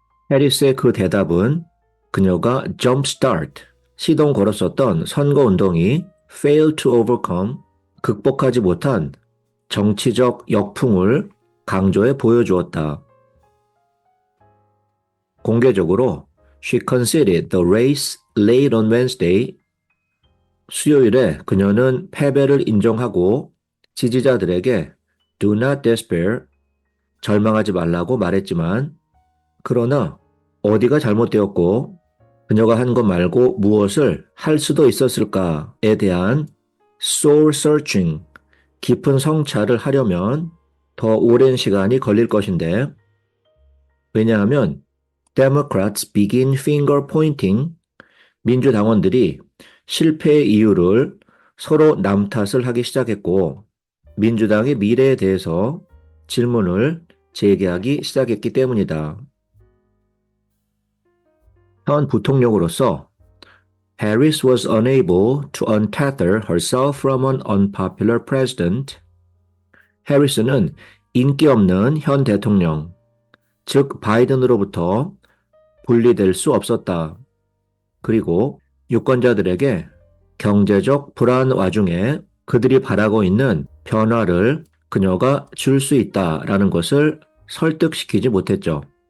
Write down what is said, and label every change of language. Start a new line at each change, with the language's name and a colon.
Korean: 해리스의 그 대답은 그녀가
English: jumpstart,
Korean: 시동 걸었었던 선거운동이
English: fail to overcome,
Korean: 극복하지 못한 정치적 역풍을 강조해 보여주었다. 공개적으로
English: she conceded the race late on Wednesday.
Korean: 수요일에 그녀는 패배를 인정하고 지지자들에게
English: do not despair,
Korean: 절망하지 말라고 말했지만 그러나 어디가 잘못되었고 그녀가 한 것 말고 무엇을 할 수도 있었을까에 대한
English: soul searching,
Korean: 깊은 성찰을 하려면 더 오랜 시간이 걸릴 것인데 왜냐하면
English: Democrats begin finger pointing,
Korean: 민주당원들이 실패의 이유를 서로 남 탓을 하기 시작했고 민주당의 미래에 대해서 질문을 제기하기 시작했기 때문이다. 현 부통령으로서
English: Harris was unable to untether herself from an unpopular president.
Korean: 해리스는 인기 없는 현 대통령, 즉 바이든으로부터 분리될 수 없었다. 그리고 유권자들에게 경제적 불안 와중에 그들이 바라고 있는 변화를 그녀가 줄 수 있다라는 것을 설득시키지 못했죠.